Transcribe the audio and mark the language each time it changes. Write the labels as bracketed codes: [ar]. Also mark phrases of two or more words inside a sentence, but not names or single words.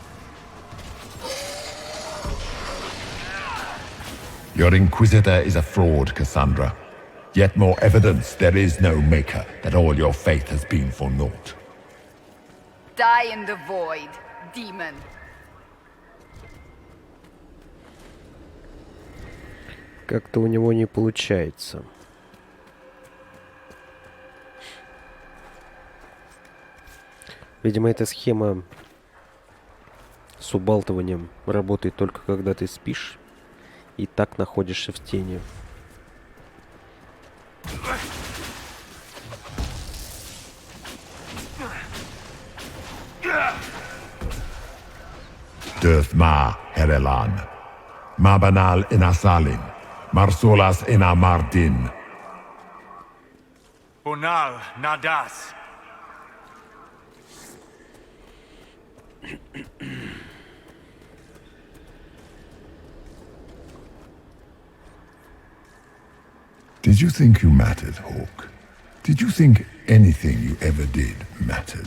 [en] Your Inquisitor is a fraud, Cassandra. Yet more evidence there is no Maker, that all your faith has been for naught. Die in the void, demon. [ru] Как-то у него не получается. Видимо, эта схема с убалтыванием работает только когда ты спишь и так находишься в тени. Döth ma, Herelan. Mabanal inasalin. Marsolas ina Mardin. Bonal nadas. [en] Did you think you mattered, Hawk? Did you think anything you ever did mattered?